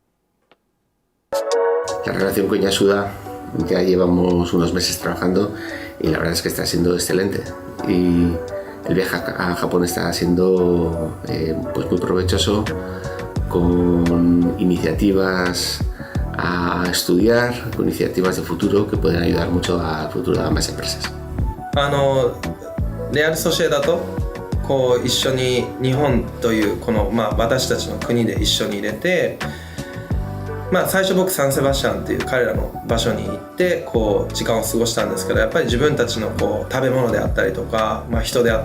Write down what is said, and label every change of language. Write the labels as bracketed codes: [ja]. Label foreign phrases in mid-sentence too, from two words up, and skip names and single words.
[es] La relación con Yasuda ya llevamos unos meses trabajando y la verdad es que está siendo excelente, y el viaje a Japón está siendo pues muy provechoso, con iniciativas a estudiar, con iniciativas de futuro que pueden ayudar mucho al futuro de ambas empresas. [ja] レアル・ソシエダと一緒に日本という私たちの国で一緒に入れて、最初僕サンセバスチャンっていう彼らの場所に行って時間を過ごしたんですけど、やっぱり自分たちの食べ物であったりとか、人であ